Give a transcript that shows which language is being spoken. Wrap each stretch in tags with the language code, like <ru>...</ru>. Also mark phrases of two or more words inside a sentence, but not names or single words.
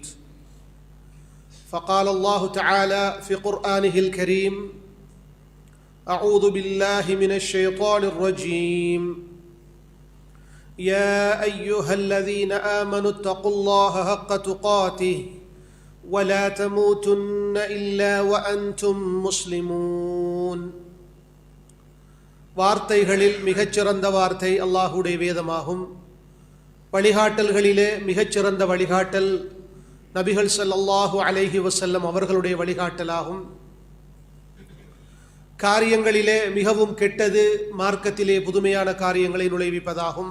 <ar>فقال الله تعالى في قرآنه الكريم: أعوذ بالله من الشيطان الرجيم. يا أيها الذين آمنوا اتقوا الله حق تقاته ولا تموتن إلا وأنتم مسلمون.</ar> <ta>வார்த்தைகளில் மிகச்சிறந்த வார்த்தை அல்லாஹுடைய வேதமாகும். வழிகாட்டல்களிலே மிகச்சிறந்த வழிகாட்டல் நபிகள்</ta> <ar>صلى الله عليه وسلم</ar> <ta>அவர்களுடைய வழிகாட்டலாகும். காரியங்களிலே மிகவும் கெட்டது மார்க்கத்திலே புதுமையான காரியங்களை நுழைவிப்பதாகும்.</ta>